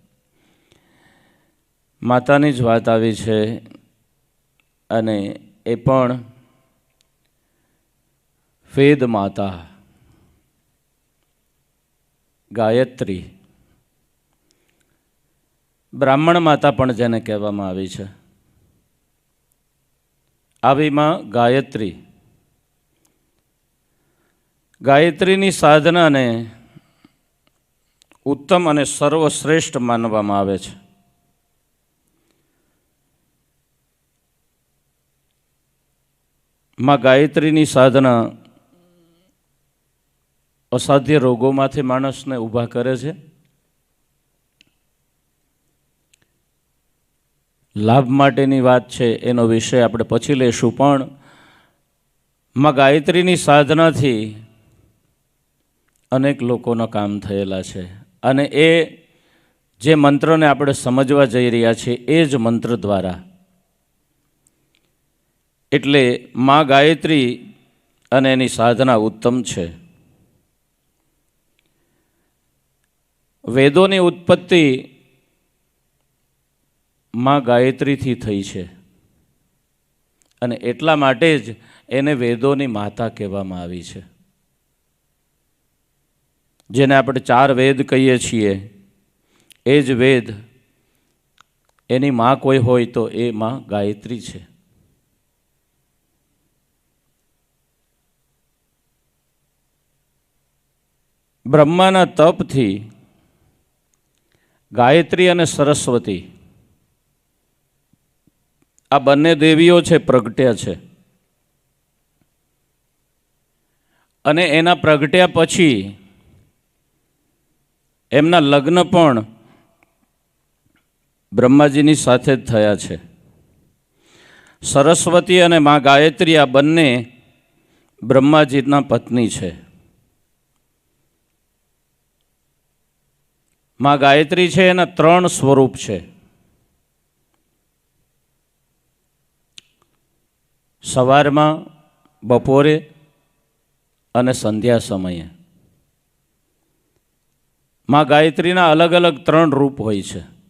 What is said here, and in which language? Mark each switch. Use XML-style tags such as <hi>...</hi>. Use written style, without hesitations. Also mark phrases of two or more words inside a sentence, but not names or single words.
<gu>માતાની જ વાત આવી છે અને એ પણ વેદ માતા ગાયત્રી, બ્રાહ્મણ માતા પણ જેને કહેવામાં આવી છે। આવી માં ગાયત્રી, ગાયત્રીની સાધના ને ઉત્તમ અને સર્વશ્રેષ્ઠ માનવામાં આવે છે। માં ગાયત્રીની સાધના અસાધ્ય રોગોમાંથી માણસને ઊભા કરે છે, લાભ માટેની વાત છે એનો વિષય આપણે પછી લેશું, પણ માં ગાયત્રીની સાધનાથી અનેક લોકોના કામ થયેલા છે અને એ જે મંત્રને આપણે સમજવા જઈ રહ્યા છે એ જ મંત્ર દ્વારા। એટલે માં ગાયત્રી અને એની સાધના ઉત્તમ છે। વેદોની ઉત્પત્તિ માં ગાયત્રી થી થઈ છે અને એટલા માટે જ એને વેદોની માતા કહેવામાં આવી છે। જેને આપણે 4 વેદ કહીએ છીએ એ જ વેદ એની માં કોઈ હોય તો એ માં ગાયત્રી છે। બ્રહ્માના તપથી ગાયત્રી અને સરસ્વતી આ બંને દેવીઓ છે પ્રગટ્યા છે અને એના પ્રગટ્યા પછી એમના લગ્ન પણ બ્રહ્માજીની સાથે જ થયા છે। સરસ્વતી અને માં ગાયત્રી આ બંને બ્રહ્માજીના પત્ની છે। માં ગાયત્રી છે એના 3 સ્વરૂપ છે. સવારમાં, બપોરે અને સંધ્યા સમયે. માં ગાયત્રીના અલગ અલગ 3 રૂપ હોય છે.</gu>